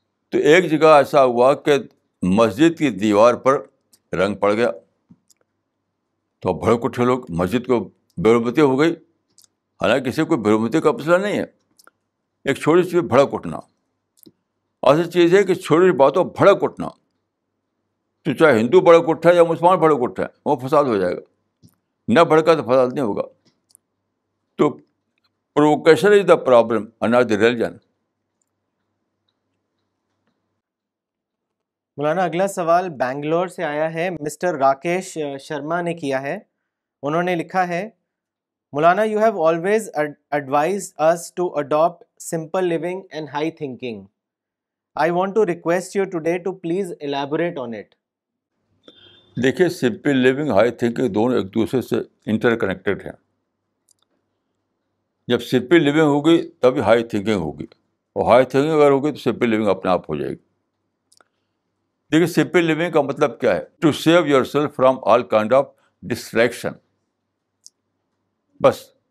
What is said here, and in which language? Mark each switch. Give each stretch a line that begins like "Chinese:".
Urdu: تو ایک جگہ ایسا ہوا کہ مسجد کی دیوار پر رنگ پڑ گیا, تو بھڑک اٹھے لوگ, مسجد کو بے حرمتی ہو گئی. حالانکہ کسی کو بے حرمتی کا مسئلہ نہیں ہے, ایک چھوٹی سی بھڑک اٹھنا. اصل چیز ہے کہ چھوٹی باتوں بھڑک اٹھنا, تو چاہے ہندو بھڑک اٹھا یا مسلمان بھڑک اٹھا, وہ فساد ہو جائے گا. نہ بھڑکا تو فساد نہیں ہوگا.
English: تو provocation is the problem and not the religion.
Urdu: مولانا اگلا سوال بنگلور سے آیا ہے, مسٹر راکیش شرما نے کیا ہے. انہوں نے لکھا ہے
English: مولانا you have always advised us to adopt simple living and high thinking. I want to request you today to please elaborate on it.
Urdu: دیکھیے سمپل لیونگ, ہائی تھنکنگ دونوں ایک دوسرے سے انٹر کنیکٹڈ ہیں. جب سمپل لیونگ ہوگی تبھی high thinking ہوگی, اور ہائی تھنکنگ اگر ہوگی تو سمپل لیونگ اپنے آپ ہو جائے گی. دیکھیے سمپل لیونگ کا مطلب کیا ہے؟
English: To save your self from all kind of distraction.
Urdu: بس